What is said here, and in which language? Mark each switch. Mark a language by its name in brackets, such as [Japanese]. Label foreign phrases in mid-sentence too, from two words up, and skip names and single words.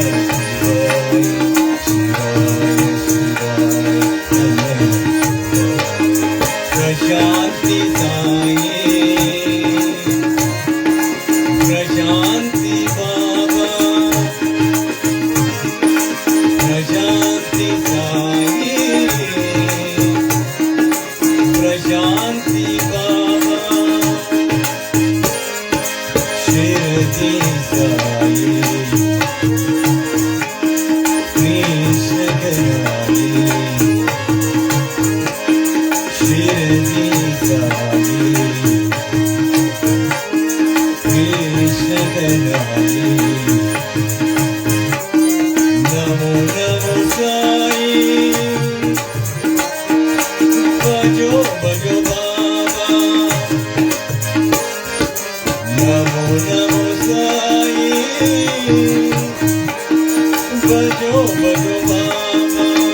[Sanskrit] शिवाय शिवाय प्रशान्ति साई प्रशान्ति बाबा प्रशान्ति साई प्रशान्ति बाबा शिरडी साई कृष्ण कनाई [Hindi] शिरडी साई कृष्ण कनाई नमो नमो साई भजो भजो बाबा नमो नमो साई भजो भजो बाबा